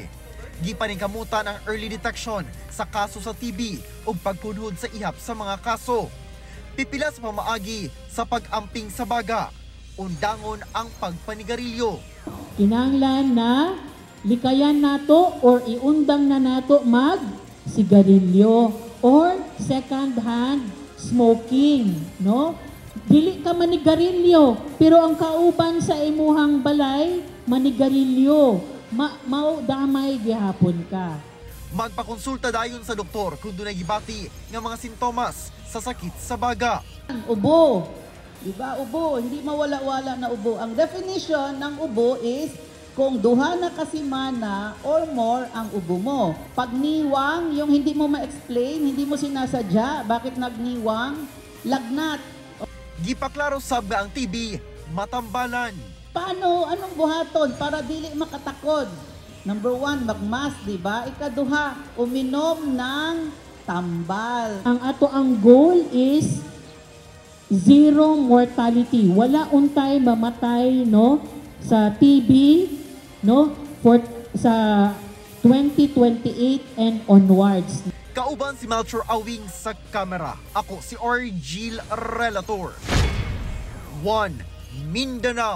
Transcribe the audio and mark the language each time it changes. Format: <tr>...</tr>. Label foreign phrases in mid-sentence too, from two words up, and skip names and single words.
<ceb>Gipaningkamutan ang</ceb> <en>early detection</en> <ceb>sa kaso sa TB ug pagpunhod sa ihap sa mga kaso. Pipila sa pamaagi sa pag-amping sa baga. Undangon ang pagpanigarilyo. Kinahanglan na likayan nato or iundang na nato mag sigarilyo or</ceb> <en>second hand smoking,</en> <ceb>no? Dili ka manigarilyo pero ang kauban sa imuhang balay manigarilyo. Mao damay gihapon ka. Magpakonsulta dayon sa doktor kung dunay gibati nga mga sintomas sa sakit sa baga. Ubo.</ceb> <tl>Diba, ubo, hindi mawala-wala na ubo. Ang definition ng ubo is kung duha na kasimana</tl> <en>or more</en> <tl>ang ubo mo. Pag niwang, yung hindi mo ma-explain, hindi mo sinasadya, bakit nagniwang, lagnat.</tl> <ceb>Gipaklaro sab nga ang TB, matambalan.</ceb> <tl>Paano?</tl> <ceb>Anong buhaton para dili makatakod? Number 1, magmask, diba?</ceb> <tl>Ikaduha, uminom ng tambal.</tl> <ceb>Ang ato ang</ceb> <en>goal is zero mortality.</en> <ceb>Wala untay mamatay no sa TB no sa 2028</ceb> <en>and onwards.</en> <ceb>Kauban si Melchor Awing sa kamera. Ako si Argil Relator. 1 Mindanao.</ceb>